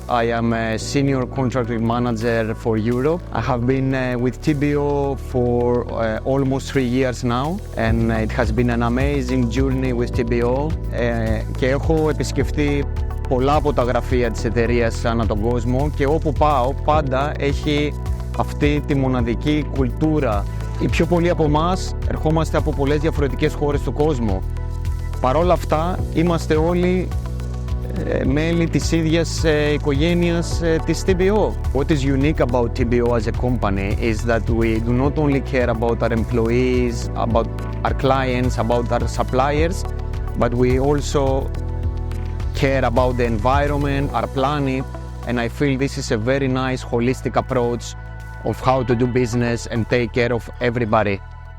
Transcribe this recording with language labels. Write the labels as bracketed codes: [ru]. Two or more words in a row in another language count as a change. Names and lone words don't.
[en] I am a senior contracting manager for Europe. I have been with TBO for almost 3 years now, and it has been an amazing journey with TBO. [el] Και έχω επισκεφτεί πολλά από τα γραφεία της εταιρείας ανά τον κόσμο και όπου πάω πάντα έχει αυτή τη μοναδική κουλτούρα. Οι πιο πολλοί από εμάς ερχόμαστε από πολλές διαφορετικές χώρες του κόσμου. Παρ' όλα αυτά είμαστε όλοι μέλη της ίδιας οικογένειας της TBO. [en] What is unique about TBO as a company is that we do not only care about our employees, about our clients, about our suppliers, but we also care about the environment, our planet, and I feel this is a very nice holistic approach of how to do business and take care of everybody.